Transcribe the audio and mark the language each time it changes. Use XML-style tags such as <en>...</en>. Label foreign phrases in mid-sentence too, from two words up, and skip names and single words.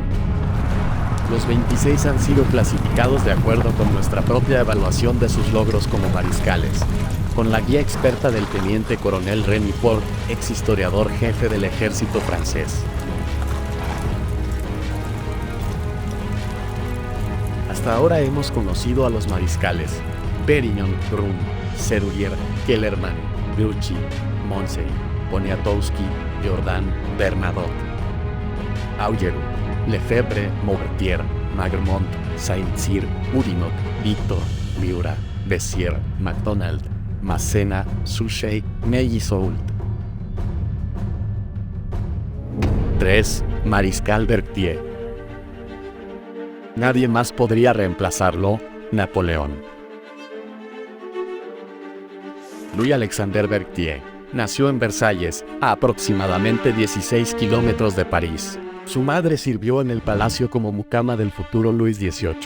<es>Los 26 han sido clasificados de acuerdo con nuestra propia evaluación de sus logros como mariscales, con la guía experta del teniente coronel Rémy Fort, ex historiador jefe del ejército francés. Hasta ahora hemos conocido a los mariscales Perignon, Brun, Serurier, Kellerman, Grouchy, Moncey, Poniatowski, Jourdan, Bernadotte, Augereau, Lefebvre, Maupertuis, Marmont, Saint-Cyr, Oudinot, Victor, Miura, Bessières, MacDonald, Massena, Suchet, Meilly-Soult. 3. Mariscal Berthier. Nadie más podría reemplazarlo, Napoleón. Louis-Alexandre Berthier nació en Versalles, a aproximadamente 16 kilómetros de París. Su madre sirvió en el palacio como mucama del futuro Luis XVIII.</es>